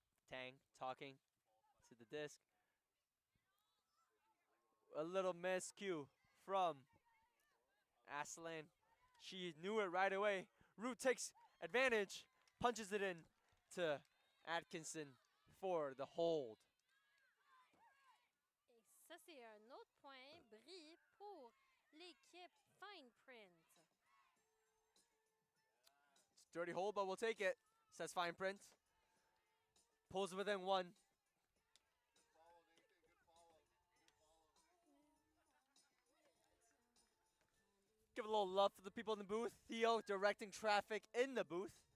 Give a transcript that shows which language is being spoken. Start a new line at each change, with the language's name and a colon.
English: Tang talking to the disc. A little miscue from Aslan, she knew it right away. Root takes advantage, punches it in to Atkinson for the hold.
French: Et ça, c'est un autre point bris pour l'équipe Fine Print.
English: It's a dirty hold, but we'll take it, says Fine Print. Pulls within one. Give a little love for the people in the booth. Theo directing traffic in the booth.